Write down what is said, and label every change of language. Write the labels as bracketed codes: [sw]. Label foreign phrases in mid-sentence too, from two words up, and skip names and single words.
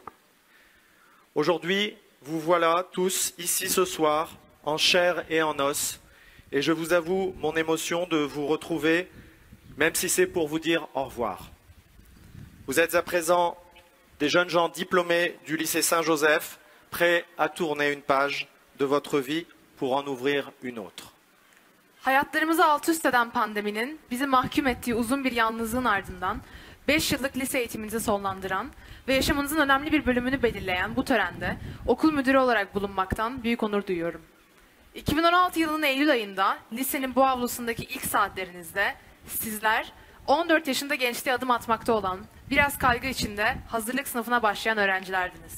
[fr] Aujourd'hui, vous voilà tous ici ce soir, en chair et en os, et je vous avoue mon émotion de vous retrouver, même si c'est pour vous dire au revoir. Vous êtes à présent des jeunes gens diplômés du lycée Saint-Joseph, prêts à tourner une page de votre vie pour en ouvrir une autre. [tr] Hayatlarımızı alt üst eden pandeminin bizi mahkum ettiği uzun bir yalnızlığın ardından 5 yıllık lise eğitiminizi sonlandıran ve yaşamınızın önemli bir bölümünü belirleyen bu törende okul müdürü olarak bulunmaktan büyük onur duyuyorum. 2016 yılının Eylül ayında lisenin bu avlusundaki ilk saatlerinizde sizler 14 yaşında gençliğe adım atmakta olan, biraz kaygı içinde hazırlık sınıfına başlayan öğrencilerdiniz.